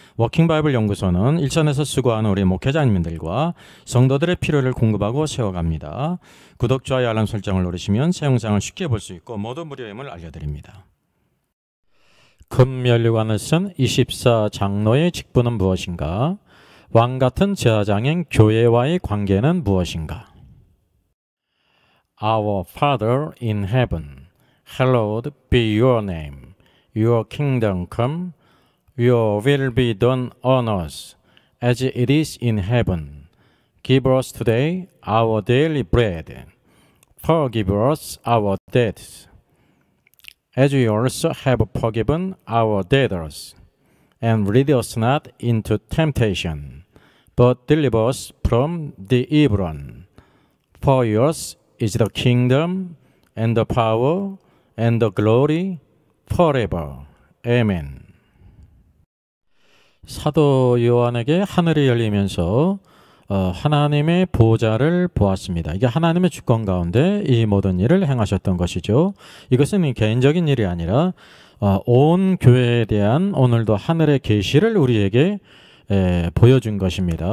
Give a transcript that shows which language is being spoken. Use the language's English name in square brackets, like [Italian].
[Korean] 워킹바이블 연구소는 일선에서 수고하는 우리 목회자님들과 성도들의 필요를 공급하고 세워갑니다. 구독, 좋아요, 알람 설정을 누르시면 새 영상을 쉽게 볼 수 있고 모두 무료임을 알려드립니다. 금면류관을 쓴 24장로의 직분은 무엇인가? 왕같은 제사장인 교회와의 관계는 무엇인가? [English] Our Father in heaven, hallowed be your name. Your kingdom come, your will be done on earth as it is in heaven. Give us today our daily bread. Forgive us our debts, as we also have forgiven our debtors. And lead us not into temptation, but deliver us from the evil one. For yours is the kingdom, and the power, and the glory, forever. Amen. [Korean] 사도 요한에게 하늘이 열리면서 하나님의 보좌를 보았습니다. 이게 하나님의 주권 가운데 이 모든 일을 행하셨던 것이죠. 이것은 개인적인 일이 아니라 온 교회에 대한 오늘도 하늘의 계시를 우리에게 보여준 것입니다.